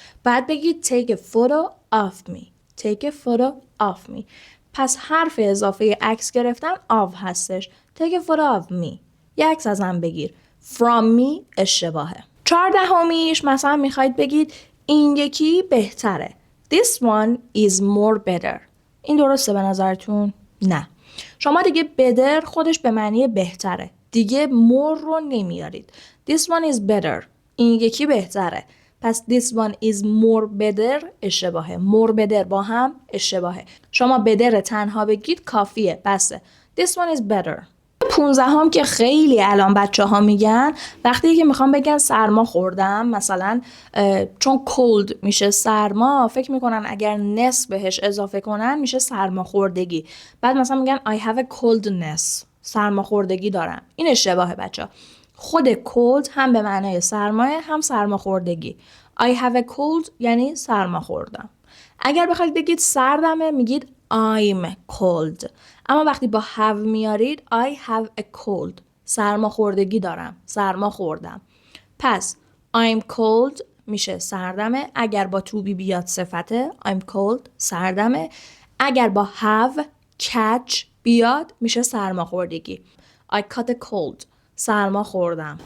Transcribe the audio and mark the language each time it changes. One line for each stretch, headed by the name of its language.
Persian: بعد بگید
English: take a photo of me. Take a photo of me.
Persian: پس حرف اضافه عکس گرفتن of هستش.
English: Take a photo of me،
Persian: یه عکس ازم بگیر.
English: From me
Persian: اشتباهه. 14میش مثلا میخواید بگید این یکی بهتره.
English: This one is more better.
Persian: این درسته به نظرتون؟ نه. شما دیگه better خودش به معنی بهتره. دیگه more رو نمیارید.
English: This one is better.
Persian: این یکی بهتره.
English: پس this one is more better اشتباهه. more better
Persian: با هم اشتباهه. شما better تنها بگید کافیه.
English: بسه. This one is better.
Persian: 15 که خیلی الان بچه ها میگن وقتی که میخوام بگن سرما خوردم، مثلا چون cold میشه سرما، فکر میکنن اگر نس بهش اضافه کنن میشه سرما خوردگی. بعد مثلا میگن
English: I have a coldness.
Persian: سرما خوردگی دارم. این اشتباهه بچه ها. خود cold هم به معنای سرماه هم سرما خوردگی.
English: I have a cold
Persian: یعنی سرما خوردم. اگر بخواید بگید سردمه میگید
English: I'm cold.
Persian: اما وقتی با
English: have میارید I have a cold.
Persian: سرما خوردگی دارم. سرما خوردم. پس
English: I'm cold
Persian: میشه سردمه. اگر با to be بیاد صفته I'm cold سردمه. اگر با have catch بیاد میشه سرما خوردگی.
English: I caught a cold.
Persian: سرما خوردم.